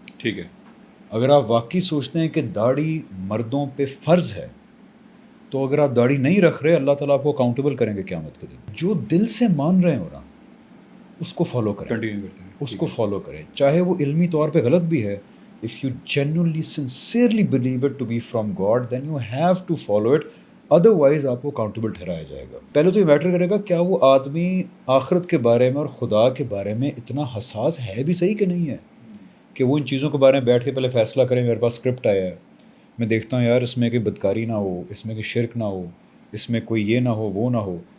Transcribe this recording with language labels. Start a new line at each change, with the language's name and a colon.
Urdu: ٹھیک ہے. اگر آپ واقعی سوچتے ہیں کہ داڑھی مردوں پہ فرض ہے, تو اگر آپ داڑھی نہیں رکھ رہے, اللہ تعالیٰ آپ کو اکاؤنٹیبل کریں گے قیامت کے دن. جو دل سے مان رہے ہو نا, اس کو فالو کریں, کنٹینیو کرتے ہیں, اس کو فالو کریں, چاہے وہ علمی طور پہ غلط بھی ہے.
English: If you genuinely, sincerely believe it to be from God, then you have to follow it. Otherwise,
Urdu: آپ کو اکاؤنٹیبل ٹھہرایا جائے گا. پہلے تو یہ میٹر کرے گا کیا وہ آدمی آخرت کے بارے میں اور خدا کے بارے میں اتنا حساس ہے بھی صحیح کہ نہیں ہے. کہ وہ ان چیزوں کے بارے میں بیٹھ کے پہلے فیصلہ کریں. میرے پاس اسکرپٹ آیا ہے, میں دیکھتا ہوں یار اس میں کوئی بدکاری نہ ہو, اس میں کوئی شرک نہ ہو, اس میں کوئی یہ نہ ہو وہ نہ ہو.